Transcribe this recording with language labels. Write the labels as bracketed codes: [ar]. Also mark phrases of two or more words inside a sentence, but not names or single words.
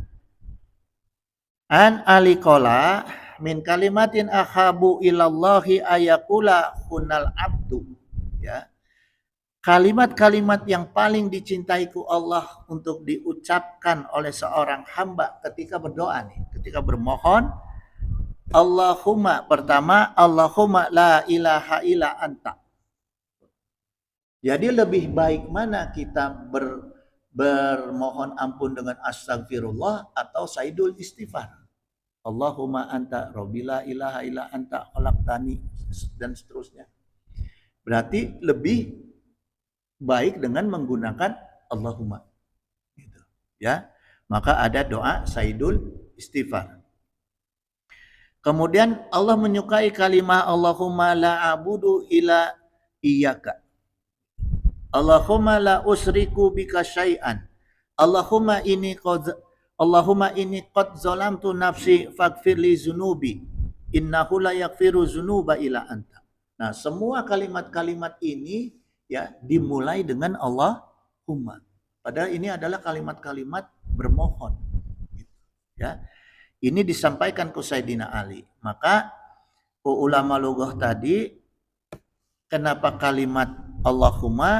[ar] عن علي قال من كلمات أحب إلى الله أن يقول ها العبد. [id] Ya. Kalimat-kalimat yang paling dicintaiku Allah untuk diucapkan oleh seorang hamba ketika berdoa nih, ketika bermohon. [ar] اللهم، pertama اللهم لا إله إلا أنت. [id] Jadi lebih baik mana kita bermohon ampun dengan astagfirullah atau [ar] سيد الاستغفار. اللهم أنت ربي لا إله إلا أنت خلقتني [id] dan seterusnya. Berarti lebih baik dengan menggunakan Allahumma. Gitu. Ya. Maka ada doa [ar] سيد الاستغفار. [id] Kemudian Allah menyukai kalimat [ar] اللهم لا أعبد إلا إياك. اللهم لا أشرك بك شيئا. اللهم إني قد ظلمت نفسي فاغفر لي ذنوبي. إنه لا يغفر ذنوبا إلا أنت. [id] Nah, semua kalimat-kalimat ini ya dimulai dengan Allahumma. Padahal ini adalah kalimat-kalimat bermohon. Ya. Ini disampaikan ke Sayyidina Ali. Maka [ar] علماء اللغة [id] tadi kenapa kalimat Allahumma?